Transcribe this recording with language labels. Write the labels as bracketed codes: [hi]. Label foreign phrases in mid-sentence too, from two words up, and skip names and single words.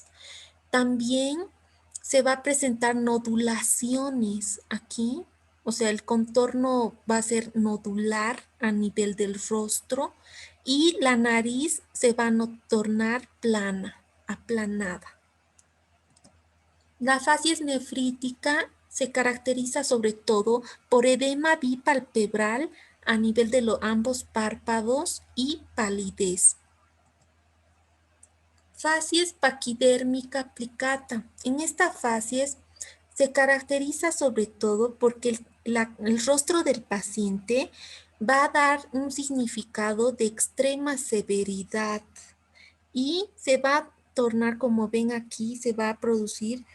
[es] También se va a presentar nodulaciones aquí, o sea, el contorno va a ser nodular a nivel del rostro y la nariz se va a tornar plana, aplanada. La facies nefrítica se caracteriza sobre todo por edema bipalpebral a nivel de ambos párpados y palidez. Facies paquidérmica plicata. En esta facies se caracteriza sobre todo porque el rostro del paciente va a dar un significado de extrema severidad y se va a tornar, como ven aquí, se va a producir